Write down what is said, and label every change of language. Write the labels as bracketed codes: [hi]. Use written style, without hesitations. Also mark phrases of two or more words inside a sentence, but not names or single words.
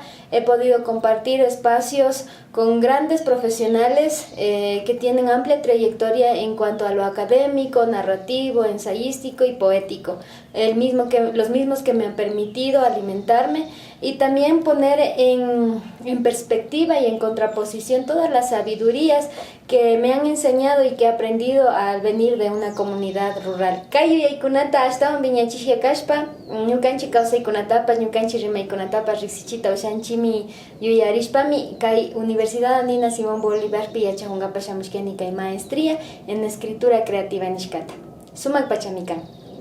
[es] He podido compartir espacios con grandes profesionales que tienen amplia trayectoria en cuanto a lo académico, narrativo, ensayístico y poético, los mismos que me han permitido alimentarme y también poner en perspectiva y en contraposición todas las sabidurías que me han enseñado y que he aprendido al venir de una comunidad rural. [qu] Kay yaykunata ashtawan viñachishya kashpa, ñukanchik kawsaykunatapas, ñukanchik rimaykunatapas riksichita ushanchimi yuyarishpami, kay Universidad Andina Simón Bolívarpi yachahungapas shamushkani kay [es] maestría en escritura creativa [qu] nishkata. Sumak pachamikan.